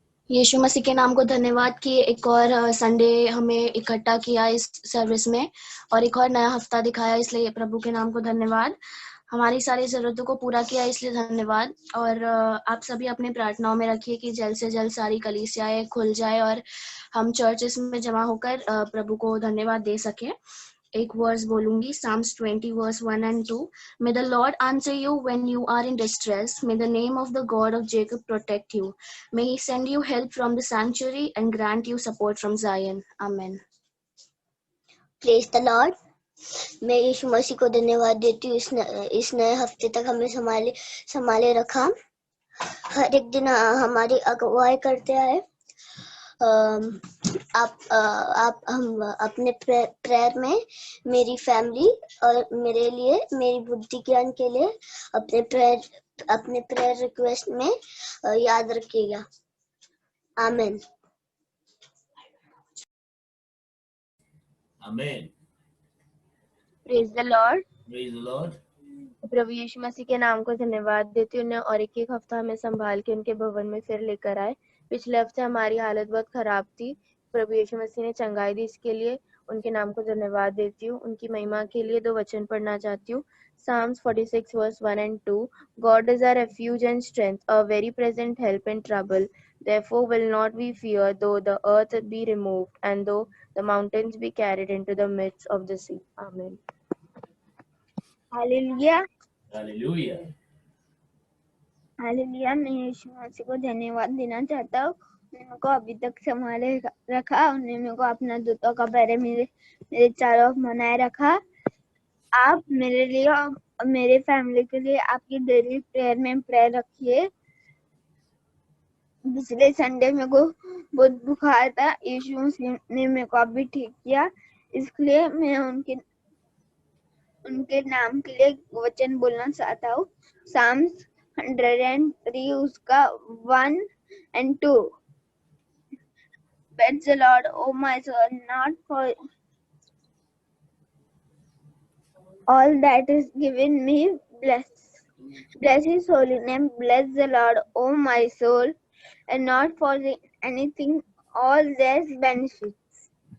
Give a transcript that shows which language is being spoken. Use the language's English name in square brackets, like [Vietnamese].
[Hindi] यीशु मसीह के नाम को धन्यवाद कि एक और संडे हमें इकट्ठा किया इस सर्विस में और एक और नया हफ्ता दिखाया, इसलिए प्रभु के नाम को धन्यवाद। हमारी सारी जरूरतों को पूरा किया इसलिए धन्यवाद। और आप सभी अपनी प्रार्थनाओं में रखिए कि जल्द से जल्द सारी कलीसियाएं खुल जाए और हम चर्चेस में जमा होकर प्रभु को धन्यवाद दे सके। एक वर्स बोलूंगी, [English] Psalms 20 verse 1 and 2. May the Lord answer you when you are in distress. May the name of the God of Jacob protect you. May he send you help from the sanctuary and grant you support from Zion. Amen. Praise the Lord. [Hindi] मैं यीशु मसीह को धन्यवाद देती हूँ इस नए हफ्ते तक हमें संभाले रखा। हर एक दिन हमारी अगुवाई करते आए। हम अपने प्रेयर में मेरी फैमिली और मेरे लिए, मेरी बुद्धि ज्ञान के लिए अपने प्रेयर रिक्वेस्ट में याद रखिएगा। आमीन। आमीन। [English] Praise the lord. Praise the lord. [Hindi] प्रभु यीशु मसीह के नाम को धन्यवाद देती हूँ और एक हफ्ता हमें संभाल के उनके भवन में फिर लेकर आए। पिछले हफ्ते हमारी हालत बहुत खराब थी, प्रभु यीशु मसीह ने चंगाई दी, इसके लिए उनके नाम को धन्यवाद देती हूँ। उनकी महिमा के लिए 2 वचन पढ़ना चाहती हूँ। [English] Psalms 46 verse 1 and 2. God is our refuge and strength, a very present help in trouble. Therefore will not we fear, though the earth be removed, and though the mountains be carried into the midst of the sea. Amen. Hallelujah. Hallelujah. [Hindi] Hallelujah. मैं यीशु मसीह को धन्यवाद देना चाहता हूँ। उन्होंने मेरे को अभी तक संभाले रखा, उन्होंने मेरे को अपना दूतों का पहरे मेरे चारों ओर बनाए रखा। आप मेरे लिए और मेरे फैमिली के लिए आपकी डेली प्रेयर में प्रेयर रखिए। पिछले संडे मेरे को बहुत बुखार था, यीशु मसीह ने मेरे को अभी ठीक किया, इसलिए मैं उनके नाम के लिए वचन बोलना चाहता हूँ। साम्स 103 उसका 1 and 2। [English] Praise the Lord, O my soul, not for all that is given me. Bless his holy name. Bless the Lord, O my soul, and not for anything all their benefits.